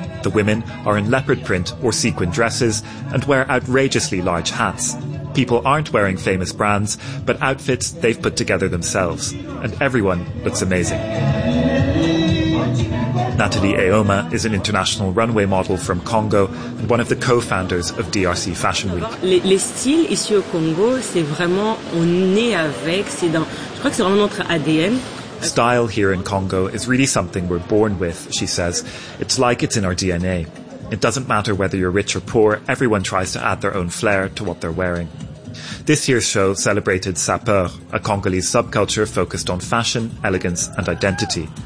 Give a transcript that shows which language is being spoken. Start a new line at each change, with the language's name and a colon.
English: The women are in leopard print or sequin dresses and wear outrageously large hats. People aren't wearing famous brands, but outfits they've put together themselves. And everyone looks amazing. Nathalie Aoma is an international runway model from Congo and one of the co-founders of DRC Fashion Week.
French: Les styles ici au Congo, c'est vraiment, on est avec, c'est dans, je crois que c'est vraiment notre ADN.
English: Style here in Congo is really something we're born with, she says. It's like it's in our DNA. It doesn't matter whether you're rich or poor, everyone tries to add their own flair to what they're wearing. This year's show celebrated Sapeur, a Congolese subculture focused on fashion, elegance, and identity.